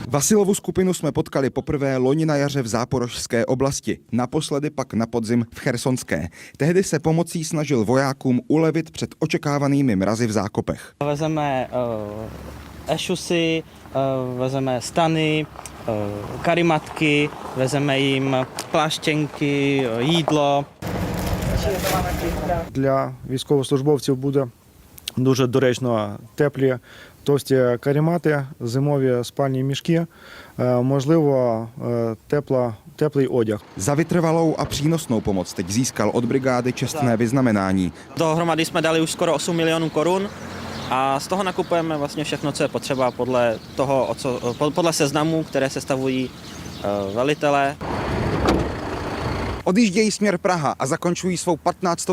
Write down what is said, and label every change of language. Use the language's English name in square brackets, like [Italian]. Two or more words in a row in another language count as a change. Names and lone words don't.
[Czech] Vasilovu skupinu jsme potkali poprvé loni na jaře v Záporožské oblasti, naposledy pak na podzim v Chersonské. Tehdy se pomocí snažil vojákům ulevit před očekávanými mrazy v zákopech. Vezeme ešusy, vezeme stany, karimatky, vezeme jim pláštěnky, jídlo. [Ukrainian] Для військовослужбовців буде дуже доречно теплі, товсті каремати, зимові спальні мішки, можливо, теплий одяг. [Czech] Za vytrvalou a přínosnou pomoc teď získal od brigády čestné vyznamenání. Dohromady jsme dali už skoro 8 milionů korun a z toho nakupujeme vlastně všechno, co je potřeba podle seznamů, které sestavují velitelé. Odjíždějí směr Praha a zakončují svou 15.